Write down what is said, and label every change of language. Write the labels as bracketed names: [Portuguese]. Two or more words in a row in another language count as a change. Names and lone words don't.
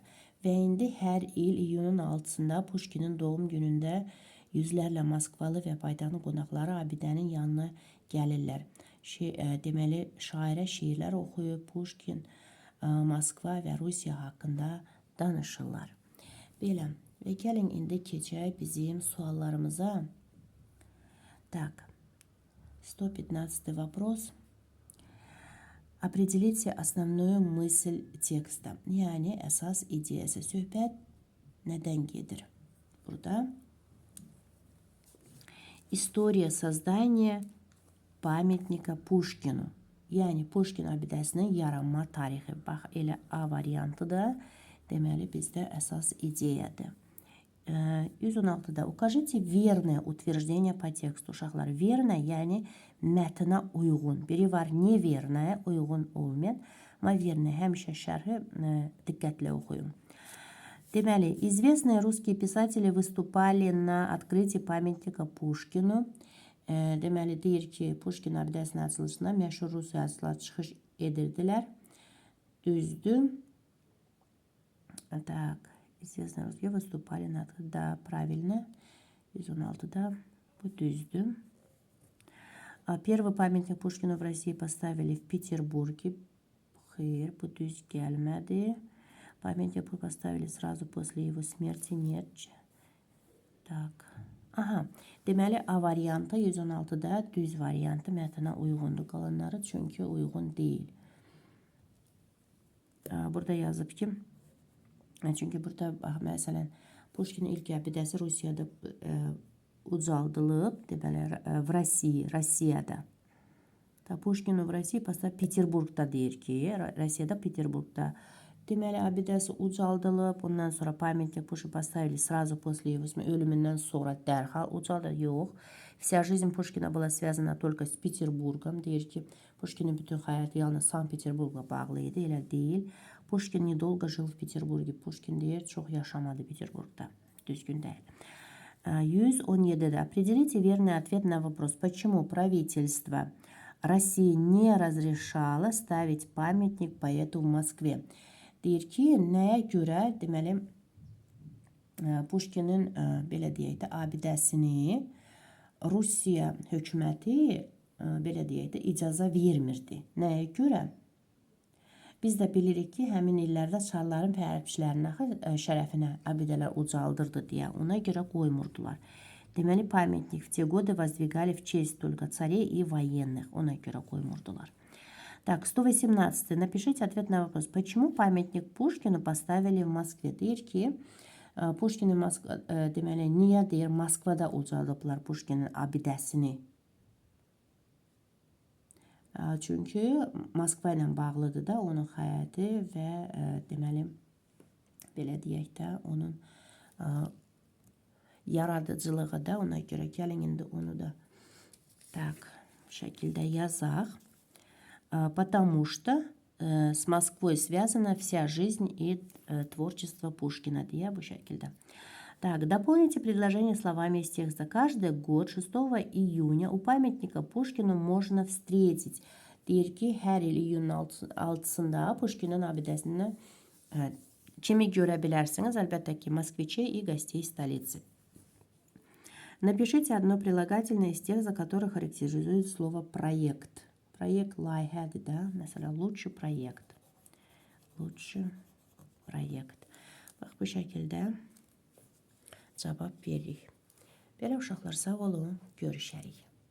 [Azerbaijani] Və indi hər il iyunun 6-sında Puşkinin doğum günündə yüzlərlə Moskvalı və paytaxtın qonaqları abidənin yanına gəlirlər. Deməli, şairə şiirlər oxuyub, Puşkin, Moskva və Rusiya haqqında danışırlar. Belə, və gəlin indi keçək bizim suallarımıza. [Russian] Так, 115 вопрос. Определите основную мысль текста. [Azerbaijani] Yəni, əsas ideyası. Söhbət nədən gedir? [Russian] Burada история создания памятника Пушкину. [Azerbaijani] Yəni, Puşkin abidəsinin yaranma tarixi. Bax, elə A variantıdır. Deməli, bizdə əsas ideyadır. 116-da. [Russian] Укажите верное утверждение по тексту. [Azerbaijani] Uşaqlar, verное, yəni mətnə uyğun. Biri var neverное, uyğun olmayan. Amma verное, həmişə şərhi diqqətlə oxuyun. Deməli, [Russian] известные русские писатели выступали на открытии памятника Пушкину. [Azerbaijani] Deməli, deyir ki, Puşkin abidəsinin açılışında məşhur Rus yazıçılar çıxış edirdilər. Düzdür. [Russian] Так, известные русские выступали на открытии. Да, правильно. [Azerbaijani] 116'da bu düzdür. [Russian] Первый памятник Пушкину в России поставили в Петербурге. [Azerbaijani] Hayır, bu düz gelmedi. [Russian] Памятник поставили сразу после его смерти. Нет. Так. Aha. [Azerbaijani] Deməli, A variantı 116'da düz variantı mətnə uyğundur qalanları, çünki uyğun deyil. Burada yazıb ki, çünki burada, məsələn, Puşkinin ilk abidəsi Rusiyada ucaldılıb, deməli, [Russian] в России, Rusiyada. Puşkinin в России, [Azerbaijani] pasda Peterburgda deyir ki, Rusiyada, Peterburgda. Deməli, abidəsi ucaldılıb, ondan sonra [Russian] памятник Пушкину поставили сразу после его [Azerbaijani] ölümündən sonra dərhal ucaldı. Yox. [Russian] Вся жизнь Пушкина была связана только с Петербургом. [Azerbaijani] Deyir ki, Пушкinin bütün həyatı yalnız Sankt-Peterburgla bağlı idi. Elə deyil. [Russian] Пушкин недолго жил в Петербурге. [Azerbaijani] Пушкин deyir, çox yaşamadı Peterburgda. Düzgün deyil. 117'de. [Russian] Определите верный ответ на вопрос, почему правительство России не разрешало ставить памятник поэту в Москве. [Azerbaijani] Deyir ki, nəyə görə, deməli, Puşkinin, belə deyək də, abidəsini Rusiya hökuməti, belə deyək də, icaza vermirdi. Nəyə görə? Biz də bilirik ki, həmin illərdə çarların və hərbiçilərin şərəfinə abidələr ucaldırdı deyə ona görə qoymurdular. Deməli, [Russian] памятник в те годы воздвигали в честь только царей и военных. [Azerbaijani] Ona görə qoymurdular. [Russian] Так, 118. Напишите ответ на вопрос. Почему памятник Пушкину поставили в Москве? [Azerbaijani] Deyir ki, Puşkinin deməli, niyə deyir Moskvada ucaldıblar Puşkinin abidəsini? Çünki Moskva ilə bağlıdır da onun həyatı və deməli, belə deyək də, onun yaradıcılığı da ona görə. Gəlin indi onu da tak şəkildə yazaq. [Russian] Потому что с Москвой связана вся жизнь и творчество Пушкина. [Azerbaijani] Deyə bu şəkildə. [Russian] Так, дополните предложение словами из текста. Каждый год 6 июня у памятника Пушкину можно встретить. [Azerbaijani] Deyir ki, hər il iyunun 6-sında Puşkinin abidəsində kimi görə bilərsiniz? Əlbəttə ki, [Russian] москвичей и гостей столицы. Напишите одно прилагательное из тех, за которые характеризует слово проект. [Azerbaijani] Proyekt layihədir də. Məsələn, лучший proyekt. [Russian] Лучший proyekt. [Azerbaijani] Bax, bu şəkildə cavab veririk. Belə uşaqlar, sağ olun. Görüşərik.